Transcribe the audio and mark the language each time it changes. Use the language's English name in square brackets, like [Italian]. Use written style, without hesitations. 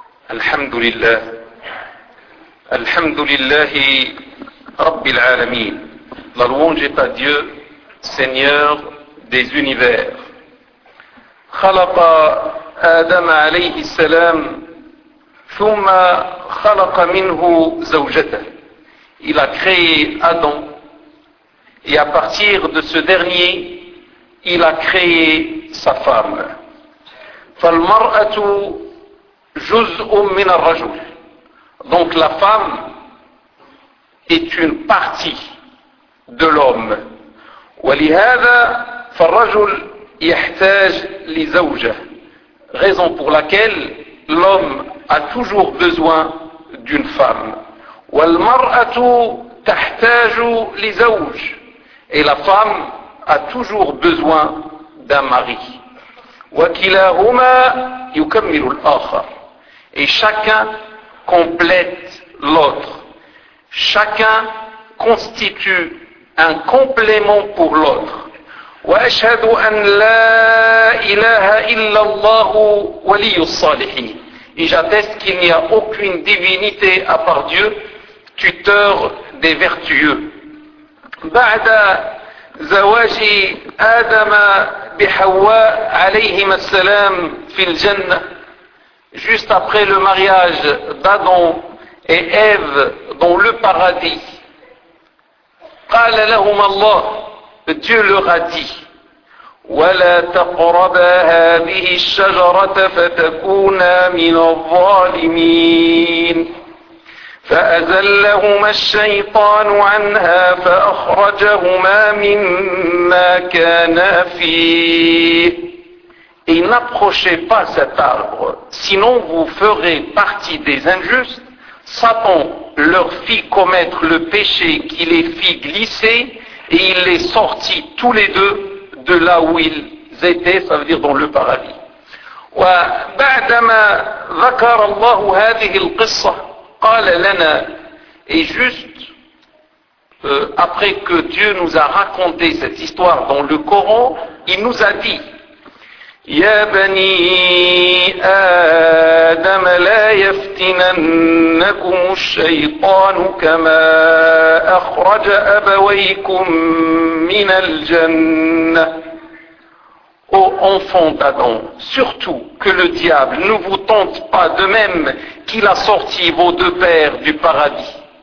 [Arabic] الحمد لله، الحمد لله رب العالمين. [French] La louange est à Dieu, Seigneur des univers. [Arabic] خلق آدم عليه السلام ثم خلق منه زوجته. [French] Il a créé Adam et à partir de ce dernier, il a créé sa femme. [Arabic] فالمرأة جزء من الرجل. [French] Donc la femme est une partie de l'homme. [Arabic] ولهذا فالرجل يحتاج لزوجة. [French] Raison pour laquelle l'homme a toujours besoin d'une femme. [Arabic] والمرأة تحتاج لزوج. [French] Et la femme a toujours besoin d'un mari. [Arabic] وكلاهما يكمل الآخر. [French] Et chacun complète l'autre. Chacun constitue un complément pour l'autre. [Arabic] وأشهد أن لا إله إلا الله ولي الصالحين. [French] Et j'atteste qu'il n'y a aucune divinité à part Dieu, tuteur des vertueux. [Arabic] بعد زواج آدم بحواء عليهما السلام في الجنة. [French] Juste après le mariage d'Adam et Ève dans le paradis. [Arabic] قال لهم الله. [French] Dieu leur a dit. [Arabic] ولا تقربا هذه الشجرة فتكونا من الظالمين. فأزلهما الشيطان عنها فأخرجهما مما كان فيه. [French] Et n'approchez pas cet arbre, sinon vous ferez partie des injustes. Satan leur fit commettre le péché qui les fit glisser, et il les sortit tous les deux de là où ils étaient, ça veut dire dans le paradis. [Arabic] وبعدما ذكر الله هذه القصة قال لنا. [French] Et juste après que Dieu nous a raconté cette histoire dans le Coran, il nous a dit. [Arabic] يا بني آدم لا يفتننكم الشيطان كما أخرج أبويكم من الجنة. [French] Ô enfant d'Adam, surtout que le diable ne vous tente pas de même qu'il a sorti vos deux pères du paradis.